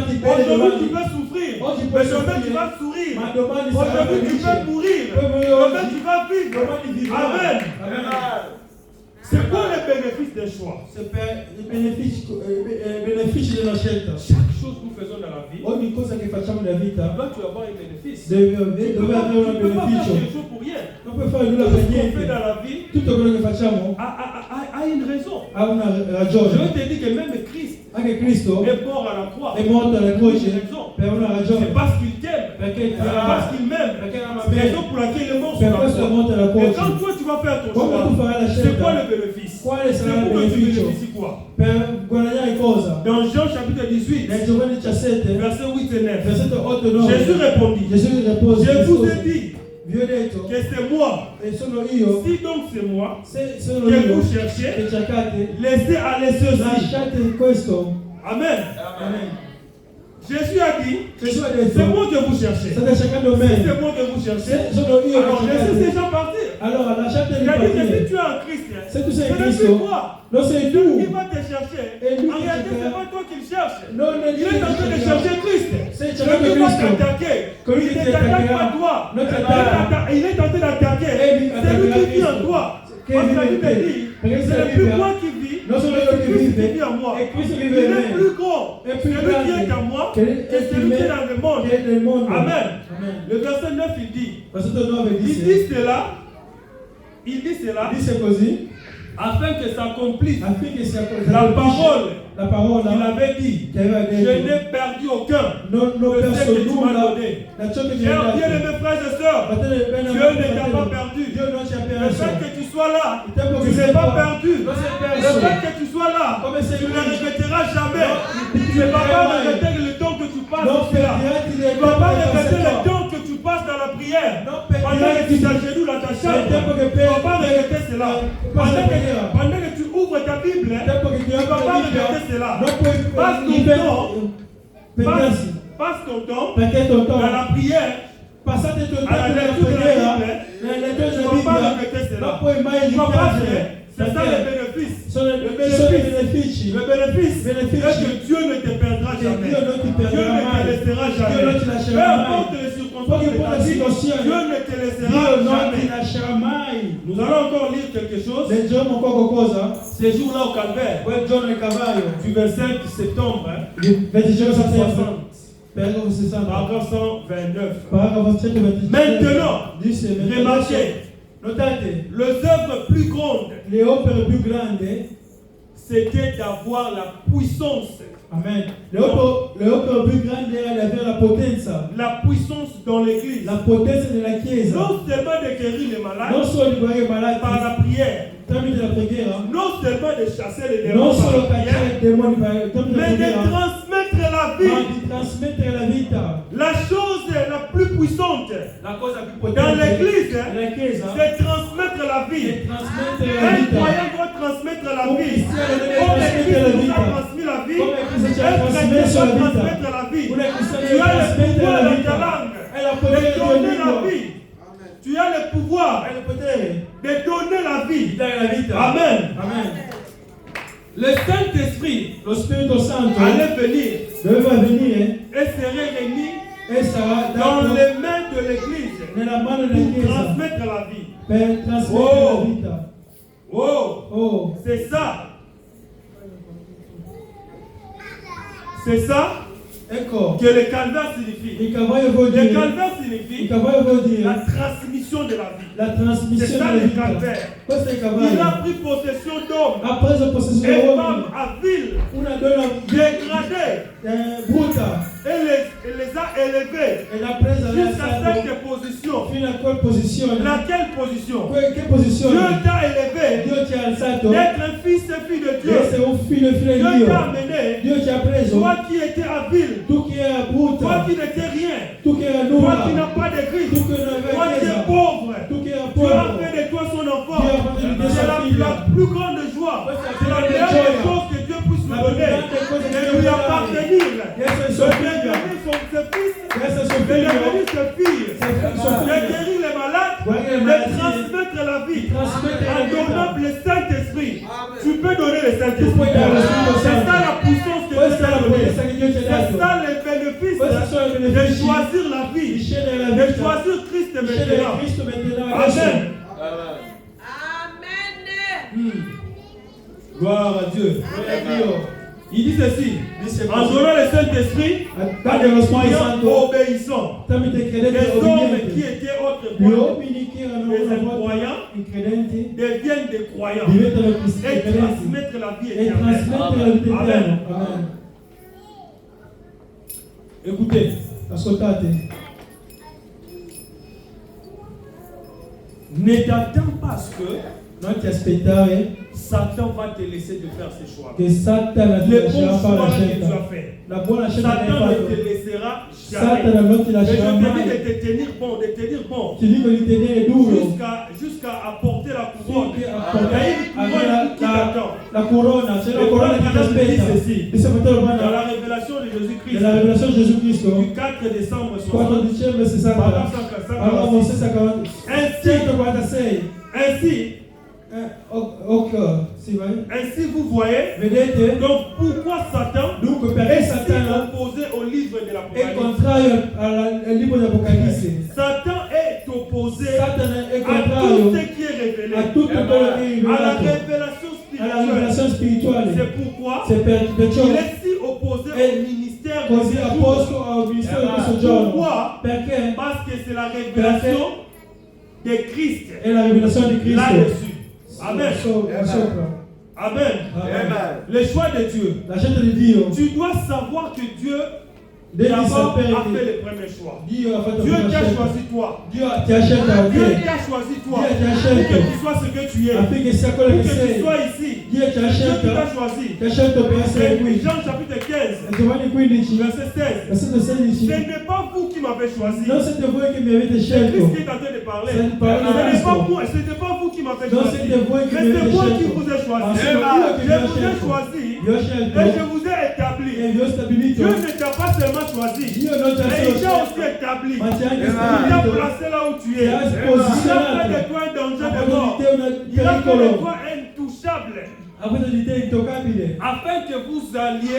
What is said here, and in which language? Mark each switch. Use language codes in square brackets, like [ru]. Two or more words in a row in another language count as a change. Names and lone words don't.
[fr] Aujourd'hui tu peux souffrir, mais demain tu vas sourire. Aujourd'hui tu peux mourir, demain tu vas vivre. Amen. C'est quoi le bénéfice des choix? Le bénéfice de la scelta. Chaque chose que nous faisons dans la vie, [it] ogni cosa che facciamo nella vita [fr] là tu vas avoir un bénéfice. [it] deve avere un [fr] Tu ne peux pas faire [it] beneficio. [fr] quelque chose pour rien. [it] Non puoi fare nulla [fr] Tout [it] per [fr] ce qu'on fait [it] niente. [fr] dans la vie [it] Tutto quello che facciamo [fr] a une raison. [it] ha una [fr] Je [it] ragione. [fr] veux te dire que même Christ [it] Anche Cristo [fr] est mort à la croix. [it] è morto alla croce per una ragione. [fr] C'est parce qu'il t'aime. [it] Perché [fr] C'est parce qu'il m'aime. [it] perché ama [fr] C'est la [it] me. [fr] raison pour laquelle il est mort sur [it] Per la questo è [fr] croix. [it] morto alla [fr] Et [it] croce. [fr] quand toi tu vas faire ton [it] Quando tu farai la [fr] choix, c'est [it] scelta, [fr] quoi le bénéfice? [it] quale [fr] C'est [it] sarà il [fr] pour que tu [it] beneficio? [fr] bénéficies quoi? [it] Per guadagnare cosa? [fr] Dans Jean chapitre 18, [it] Nel Giovanni 17, [fr] verset 8 et 9, [it] versetto 8 e 9, [fr] Jésus répondit, [it] Gesù rispose, [fr] je vous ai dit [it] vi ho detto [fr] que c'est moi. [it] e sono io, [fr] Si donc c'est moi [it] se sono [fr] que [it] io [fr] vous cherchez, [it] che cercate, [fr] laissez aller ceux-ci. [it] lasciate questo. [fr] Amen. [it] Amen. [fr] Jésus a dit, [it] Gesù ha detto, [fr] c'est moi que vous cherchez. [it] state cercando [fr] Si [it] me, [fr] c'est moi que vous cherchez, [it] sono io [fr] alors [it] che [fr] laissez ces [it] cercate. [fr] gens partir. [it] Allora lasciateli [fr] Il a dit que si [it] partire. [fr] tu es en Christ, [it] Se tu sei [fr] ce [it] in [fr] n'est plus [it] Cristo, [fr] toi [it] non sei [fr] qui [it] tu, [fr] va te chercher. Et lui En qui réalité, te c'est fait- pas toi qui le cherche. [it] non è [fr] Il est en train de chercher Christ. [it] Sei [fr] Celui [it] cercando [fr] qui va [it] Cristo. [fr] t'attaquer. [it] Colui [fr] Il [it] che [fr] ne [it] ti [fr] t'attaque [it] attaccherà. [fr] pas toi. [it] Non ti attacca. [fr] Il est en train d'attaquer. [it] E lui [fr] C'est lui qui vit en [it] Cristo. [fr] toi. [it] Che [fr] Parce que la [it] vive in [fr] Bible [it] te. [fr] dit, [it] Perché [fr] ce [it] la [fr] n'est plus [it] Bibbia, [fr] moi qui vis, [it] non sono [fr] mais [it] io [fr] c'est [it] che [fr] Christ qui [it] vive, [fr] vit en moi. [it] e Cristo [fr] Il [it] vive in [fr] est [it] me. [fr] plus grand. [it] È [fr] C'est [it] più [fr] lui qui [it] grande [fr] est en moi [it] che [fr] que celui qui est dans le monde. [it] che è nel mondo. [fr] Amen. [it] Amen. [fr] Le verset 9, il dit, [it] Versetto 9 il dice, [fr] dit cela [it] dice così, [fr] afin que s'accomplisse [it] affinché sia [fr] la parole [it] la parola [fr] qu'il avait dit. [it] che aveva [fr] Je [it] detto, [fr] n'ai perdu aucun [it] non ho [fr] de ce [it] perso [fr] que tu m'as [it] nulla [fr] donné. [it] da ciò che mi hai [fr] Chers [it] dato. [fr] bien-aimés frères et sœurs, [it] Fratelli, bene, [fr] Dieu ne t'a [it] fratelli, [fr] pas perdu. [it] Dio non ci ha [fr] Le [it] perso. [fr] fait que tu sois là, [it] Il tempo [fr] tu [it] che [fr] n'es [it] sei [fr] pas [it] qua, [fr] perdu. [it] non sei [fr] Le [it] perso. [fr] fait que tu sois là, [it] Come sei [fr] tu ne [it] qui. [fr] regretteras jamais. [it] Tu [fr] Tu ne vas pas [it] mai. [fr] regretter le temps que tu passes [it] Non [fr] ici là. [it] pentirati del [fr] Tu ne vas pas [it] tempo che [fr] regretter le [it] passi qua. [fr] temps que tu passes dans la prière. [it] Non [fr] Pendant que tu [it] pentirati [fr] t'agenouilles dans ta chambre, [it] del tempo che [fr] tu ne vas pas regretter cela. [it] preghiera. [fr] Pendant que tu ouvres ta Bible, [it] Il tempo che ti [fr] tu ne vas [it] apri [fr] pas [it] la Bibbia, [fr] regretter cela. [it] non puoi [fr] Passe ton temps, [it] pentirsi. [fr] passe ton temps [it] Perché tuo [fr] dans [it] tempo, [fr] la prière. [it] passate il tuo [fr] À la [it] tempo nella [fr] lecture de la [it] preghiera, [fr] Bible, [it] nella lettura [fr] tu ne [it] della [fr] vas pas [it] Bibbia, [fr] regretter cela. [it] non puoi mai [fr] Tu vas pas [it] rimpiangere. [fr] faire. C'est ça le bénéfice. [it] Sono [fr] Le [it] i [fr] bénéfice. [it] benefici. [fr] Le bénéfice Bénéfice. est que Dieu ne te perdra [it] Che [fr] jamais. [it] Dio non ti [fr] Dieu [it] perderà [fr] ne te [it] mai. [fr] laissera [it] Dio [fr] jamais. [it] non ti [fr] Peu [it] lascerà mai. [fr] importe les circonstances de [it] Poche [fr] ta vie, [it] situazioni. [fr] Dieu ne te laissera [it] Dio non ti [fr] jamais. [it] lascerà mai. [fr] Nous allons encore lire quelque chose. [it] Leggiamo poco cosa. [fr] Ces jours-là au Calvaire, [it] Quel giorno il cavallo, [fr] du 25 septembre, [it] il 25 settembre, [fr] 60, [it] paragrafo 60, [fr] paragraphe 129. [it] paragrafo 125. [fr] Maintenant, [it] dice, [fr] remarquez, [it] notate, [fr] les œuvres plus grandes, [it] le opere più grandi, [fr] c'était d'avoir la puissance. [it] amen, le opere più grandi era di avere la potenza, [fr] La puissance dans l'église. [it] la potenza nella chiesa, [fr] Non seulement de guérir les malades [it] non solo di guarire i malati [fr] par la prière. [it] tramite la preghiera, [fr] Non seulement de chasser les démons [it] non [fr] par [it] solo [fr] la prière, [it] cacciare i demoni tramite la [fr] mais de [it] preghiera, [fr] transmettre la vie. [it] di trasmettere la vita. [fr] La chose la plus puissante [it] La cosa più [fr] dans [it] potente [fr] l'église, [it] nella Chiesa [fr] c'est transmettre la vie. [it] è trasmettere la [fr] Un [it] vita. [fr] croyant doit transmettre la [it] Un [fr] vie. [it] cristiano deve [fr] Comme [it] trasmettere la [fr] Christ nous a [it] vita. [fr] transmis la vie, [it] Come Cristo ci ha [fr] un chrétien [it] trasmesso [fr] doit [it] la vita. [fr] transmettre la vie. [it] Un cristiano [fr] Tu [it] deve [fr] as le [it] trasmettere [fr] pouvoir [it] la [fr] dans [it] vita. [fr] ta langue [it] È la [fr] de [it] potere di [fr] donner [it] ogni [fr] la [it] lingua. [fr] vie. Tu as le pouvoir [it] È il potere [fr] de donner la [it] di [fr] vie. [it] dare la vita. [fr] Amen. [it] Amen. [fr] Le Saint-Esprit [it] Lo Spirito Santo [fr] allait venir [it] doveva venire [fr] et serait remis [it] e sarà [fr] dans [it] dato [fr] les mains de l'Église [it] nella mano della [fr] pour [it] Chiesa [fr] transmettre la vie. [it] per trasmettere [fr] Oh. [it] la vita. [fr] Oh, [it] Oh, [fr] c'est ça. C'est ça [it] ecco, [fr] que le calvaire signifie. [it] il cavallo vuol [fr] Le [it] dire, [fr] calvaire [it] il [fr] signifie [it] cavallo vuol [fr] la [it] dire [fr] transmission de la vie. [it] la [fr] C'est [it] trasmissione [fr] ça [it] della [fr] le [it] vita. [fr] calvaire. [it] Questo è il [fr] Il a [it] cavallo. [fr] pris possession d'hommes [it] Ha preso possesso [fr] et [it] di [fr] femmes [it] uomini, [fr] à ville, [it] una donna [fr] dégradée, [it] brutta, [fr] et les a élevés [it] e l'ha presa nel [fr] jusqu'à [it] santo [fr] cette position. [it] fino a quella posizione. [fr] Laquelle position? [it] Che posizione? [fr] Dieu t'a élevé [it] Dio ti ha alzato [fr] d'être un fils et fille de [it] di [fr] Dieu. [it] essere un figlio e figlia di [fr] Dieu [it] Dio. [fr] t'a amené, [it] Dio ti ha preso, [fr] toi qui étais à ville, [it] tu che era [fr] toi [it] brutta, [fr] qui n'étais rien, [it] tu che era [fr] toi qui [it] nulla, [fr] n'as pas de Christ, [it] tu che non avevi [fr] toi qui es [it] chiesa, [fr] pauvre. [it] tu che era [fr] Dieu a [it] povero. [fr] fait de toi son enfant. [it] Dio ha fatto di te [fr] C'est [it] sua [fr] la [it] figlia. [fr] plus grande joie. C'est la meilleure [it] gioia. [fr] chose que Dieu puisse nous [it] La [fr] donner. [it] più grande cosa che [fr] De [it] Dio [fr] lui [it] può dare. [fr] appartenir. [it] Di essere [fr] De [it] suo figlio, [fr] devenir ses fils. [it] di essere suo [fr] De [it] figlio, [fr] devenir ses filles. [it] suo [fr] De [it] figlio, [fr] guérir les malades. [it] guarire le [fr] De [it] malattie, [fr] transmettre la vie. [it] trasmettere la [fr] En donnant [it] vita. [fr] le Saint-Esprit. Tu peux donner le [it] Tu [fr] Saint-Esprit. [it] puoi dare lo Spirito [fr] C'est [it] Santo. [fr] ça la puissance que Dieu [it] Questa è [fr] t'a [it] la [fr] donnée. [it] potenza che Dio ti ha [fr] C'est [it] dato. [fr] ça le bénéfice [it] Questi sono i [fr] de [it] benefici [fr] choisir la [it] di [fr] vie. [it] scegliere la [fr] De [it] vita, [fr] choisir Christ [it] di scegliere [fr] maintenant. [it] Cristo maintenant adesso. [fr] Amen. [it] Amen. [fr] Gloire à Dieu. [it] Gloria a Dio. [fr] Il dit ceci. [it] Dice [fr] En [it] così. [fr] donnant le Saint-Esprit à [it] Date [fr] des [it] lo Spirito [fr] croyants [it] Santo [fr] obéissants. [it] tramite [fr] Les [it] credenti [fr] hommes qui [it] obbedienti. [fr] étaient [it] Gli [fr] autrefois [it] uomini che erano [fr] des [it] una volta [fr] incroyants [it] i credenti [fr] deviennent des croyants [it] diventano [fr] et [it] credenti [fr] transmettre la vie [it] e [fr] éternelle. [it] trasmettere la vita [fr] Amen. [it] eterna. Amen. [fr] Écoutez, [it] Ascoltate, [fr] ne t'attends pas à ce que [it] non ti aspettare [fr] Satan va te laisser de faire ses choix. [it] che Satana ti [fr] Les bons [it] lascerà fare la [fr] choix que tu [it] scelta. [fr] as fait. [it] La buona scelta che hai [fr] Satan ne te [it] fatto, [fr] laissera [it] Satana [fr] jamais. [it] non ti [fr] Mais je [it] lascerà [fr] te dis [it] mai. [fr] de te tenir bon, de te dire bon. [it] Ti dico di tenere duro [fr] Jusqu'à apporter la couronne. [it] finché [fr] Il y a une couronne qui t'attend. [it] la corona, c'è una E corona poi che ti Madame aspetta. dice sì. E se fratello [fr] Dans [it] Branham, [fr] la révélation de Jésus-Christ, [it] nella rivelazione di Gesù [fr] du [it] Cristo, [fr] 4 décembre [it] 4 [fr] 60, [it] dicembre 60, [fr] Pardon, [it] allora 146, [fr] ainsi, [it] sì, vai. [fr] ainsi vous voyez, [it] Vedete? [fr] donc pourquoi Satan [it] Dunque [fr] est [it] perché [fr] si [it] Satana [fr] opposé au livre de [it] è [fr] l'Apocalypse? [it] contrario al libro di Apocalisse. [fr] Satan est opposé [it] Satana è [fr] à tout [it] contrario [fr] ce qui est révélé, [it] a tutto quello che è [fr] à la [it] rivelato, [fr] révélation [it] alla [fr] spirituelle. [it] rivelazione spirituale. [fr] C'est pourquoi [it] Se perciò [fr] il est si opposé [it] è [fr] au ministère de [it] così [fr] ce jour. [it] apposto al ministero di questo giorno. [fr] Pourquoi? [it] Perché [fr] Parce que c'est la révélation de Christ [it] è la rivelazione di Cristo. [fr] là-dessus. Amen. [it] Sopra. [fr] Amen. [it] Amen. [fr] Le choix de Dieu. [it] La scelta di Dio [fr] Tu dois savoir que Dieu [it] devi [fr] d'abord [it] sapere [fr] a fait [it] che [fr] le premier choix. [it] Dio ha fatto [fr] Dieu [it] la [fr] t'a [it] scelta. [fr] choisi toi. [it] Dio ti ha scelto a [fr] Dieu [it] te [fr] t'a choisi toi. Dieu t'a Pour [it] scelto. [fr] que tu sois ce que tu es. [it] affinché sia [fr] Pour [it] quello [fr] que [it] che [fr] tu [it] sei. [fr] sois ici. [it] Dio ti ha [fr] Dieu [it] scelto, [fr] t'a choisi. [it] ti ha scelto per essere [fr] Et [it] qui. [fr] Jean chapitre 15, [it] E Giovanni 15, [fr] verset 16. [it] versetto 16. [fr] Ce n'est pas vous qui m'avez choisi. [it] Non siete voi che mi avete [fr] C'est Christ [it] scelto. [fr] qui est en train de parler. C'est une parole de Ce n'est Christ. pas moi, ce n'est pas vous qui m'avez [it] Non [fr] choisi. [it] siete voi che [fr] Mais [it] mi [fr] c'est [it] avete [fr] moi qui [it] scelto. [fr] vous ai [it] Ma [fr] choisi. [it] sono io che [fr] Je [it] vi ho [fr] vous ai [it] scelto. [fr] choisi [it] Vi ho scelto [fr] et je vous ai établi. [it] e vi ho stabilito. [fr] Dieu ne t'a pas seulement choisi, [it] Dio non ti ha [fr] mais [it] solo [fr] il t'a aussi [it] scelto, [fr] établi. [it] ma ti ha anche [fr] Il t'a [it] stabilito. [fr] placé là où tu [it] Ti [fr] es. [it] ha [fr] Il a fait [it] posizionato. [fr] de toi un danger [it] Ha [fr] de [it] fatto [fr] mort. [it] di te un [fr] Il a fait de [it] pericolo. [fr] toi intouchable. [it] Ha fatto di te intoccabile. [fr] Afin que vous alliez